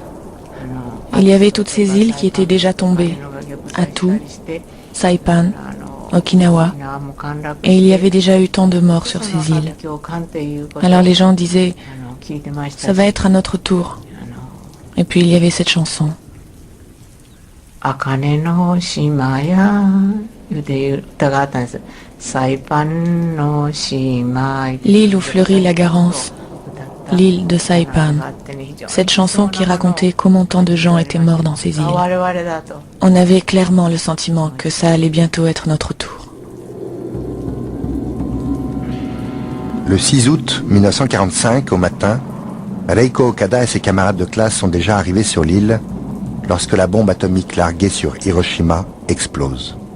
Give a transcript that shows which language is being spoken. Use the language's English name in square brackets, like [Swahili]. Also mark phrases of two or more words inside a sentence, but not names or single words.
[French] Il y avait toutes ces îles qui étaient déjà tombées. Attu, Saipan, Okinawa, et il y avait déjà eu tant de morts sur ces îles. Alors les gens disaient, ça va être à notre tour. Et puis il y avait cette chanson. [Japanese] 茜の島やいう歌があったんです。サイパンの島。 [French] L'île où fleurit la Garance, l'île de Saipan. Cette chanson qui racontait comment tant de gens étaient morts dans ces îles. On avait clairement le sentiment que ça allait bientôt être notre tour. Le 6 août 1945, au matin, Reiko Okada et ses camarades de classe sont déjà arrivés sur l'île lorsque la bombe atomique larguée sur Hiroshima explose.